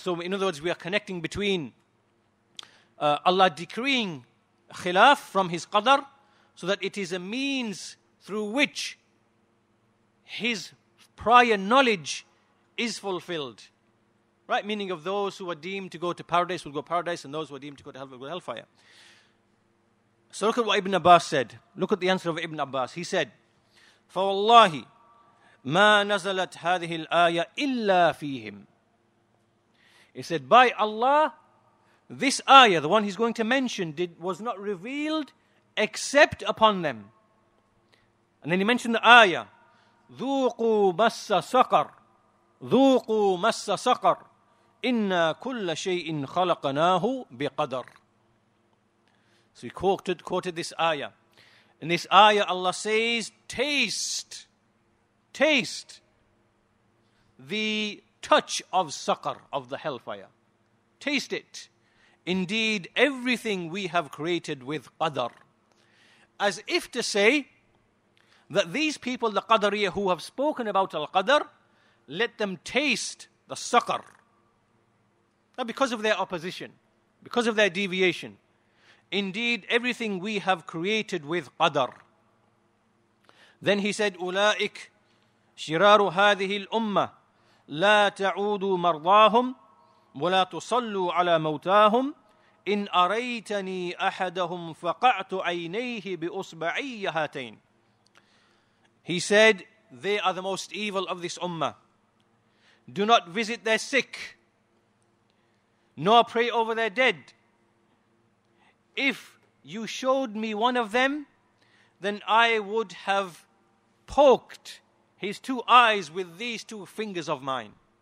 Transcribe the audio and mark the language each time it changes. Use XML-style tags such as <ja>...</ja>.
<en>So in other words, we are connecting between Allah decreeing khilaf from His qadar, so that it is a means through which His prior knowledge is fulfilled. Right? Meaning of those who are deemed to go to paradise will go paradise, and those who are deemed to go to hell will go to hellfire. So look at what Ibn Abbas said. Look at the answer of Ibn Abbas. He said,</en> <ar>فَوَاللَّهِ مَا نَزَلَتْ هَذِهِ الْآيَةِ إِلَّا فِيهِمْ.</ar> <en>He said, by Allah, this ayah, the one he's going to mention, was not revealed except upon them. And then he mentioned the ayah,</en> <ar>ذُوقُوا مَسَّ سَقَرْ ذُوقُوا مَسَّ سَقَرْ إِنَّا كُلَّ شَيْءٍ خَلَقْنَاهُ بِقَدَرٍ.</ar> <en>So he quoted this ayah. In this ayah, Allah says, taste the touch of saqar, of the hellfire. Taste it. Indeed, everything we have created with qadar. As if to say that these people, the Qadariyah, who have spoken about al-qadar, let them taste the saqar. Now, because of their opposition, because of their deviation, indeed, everything we have created with qadar. Then he said,</en> <ar>أولئك شرار هذه الأمة لا تعودوا مرضاهم ولا تصلوا على موتاهم إن أريتني أحدهم فقعت عينيه بأصبعي هاتين.</ar> <en>He said, they are the most evil of this ummah. Do not visit their sick, nor pray over their dead. If you showed me one of them, then I would have poked his two eyes with these two fingers of mine.</en>